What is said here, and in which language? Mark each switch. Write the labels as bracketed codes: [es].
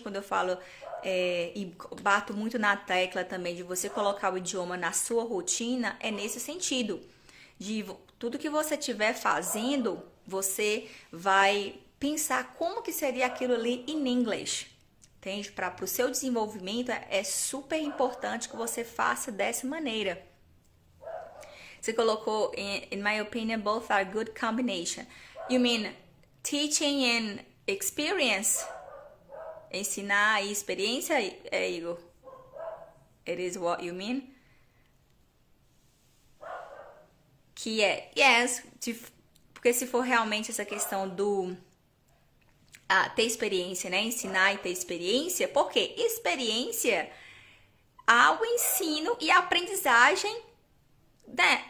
[pt] Quando eu falo e bato muito na tecla também de você colocar o idioma na sua rotina, é nesse sentido. De tudo que você estiver fazendo, você vai pensar como que seria aquilo ali [en] in English, [pt] entende? Para o seu desenvolvimento é super importante que você faça dessa maneira. Você colocou, [en] in my opinion, both are good combination. You mean teaching and experience? [pt] Ensinar e experiência, Igor? [en] It is what you mean? [pt] Que é, yes, porque se for realmente essa questão do ter experiência, né? Ensinar e ter experiência, porque experiência há o ensino e a aprendizagem, né?